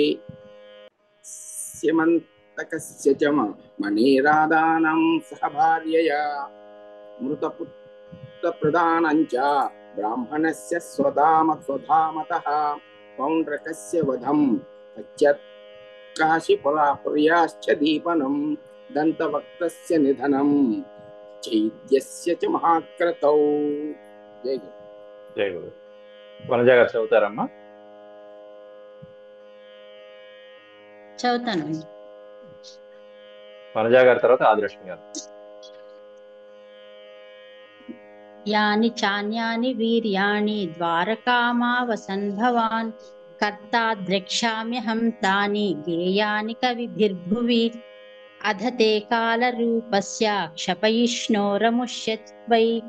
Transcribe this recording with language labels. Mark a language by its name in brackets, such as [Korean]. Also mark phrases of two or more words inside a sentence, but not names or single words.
[Sanskrit] स्यमन्तकस्य च मणिरादानं सह भार्यया मृतपुत्रप्रदानं च ब्राह्मणस्य स्वधामतः पौण्ड्रकस्य वधं पश्चात् काशीपुरापुर्याश्च दीपनं दन्तवक्त्रस्य निधनं चैत्यस्य च महाक्रतौ। जय गुरु। [Telugu] జై గురు. వనజ గారు చదువుతారమ్మా? చదువుతాను. వనజ గారి తర్వాత ఆదిలక్ష్మి గారు. [Sanskrit] యాని చాన్యాని వీర్యాణి ద్వారకామావసన్ భవాన్ కర్తా ద్రక్ష్యామ్యహం తాని గేయాని కవిభిర్భువి అధతే కాలరూపస్య క్షపయిష్ణోరముష్యత్వై